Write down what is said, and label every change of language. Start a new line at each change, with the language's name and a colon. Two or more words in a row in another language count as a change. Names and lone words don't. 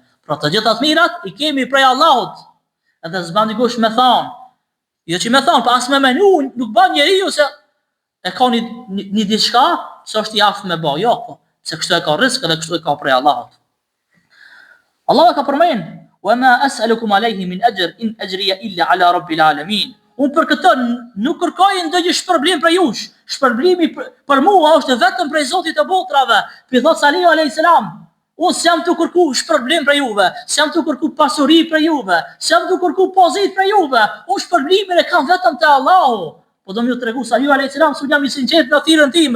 Albanian: Pra të gjitha të mirat i kemi prej Allahut. edhe s'ban dikush me thonë, jo që me thonë, pa as me menu, nuk ban njeriu se e ka një diçka, se është i aftë me ba, jo, po, se kështu e ka risk edhe kështu e ka prej Allahut. Allah e ka përmen,
Arabic: وما أسألكم عليه من أجر إن أجري إلا على رب العالمين.
Albanian: Unë për këtë nuk kërkoj ndonjë shpërblim për jush. Shpërblimi për mua është vetëm prej Zotit të botrave. Pi thot Salihu
Arabic: عليه السلام,
Albanian: unë s'jam të kërku shpërblim për juve, s'jam të kërku pasuri për juve, s'jam të kërku pozit për juve. Unë shpërblimin e kam vetëm te Allahu. Po do më ju tregu Salihu
Arabic: عليه السلام,
Albanian: s'u jam i sinqert në thirrën time.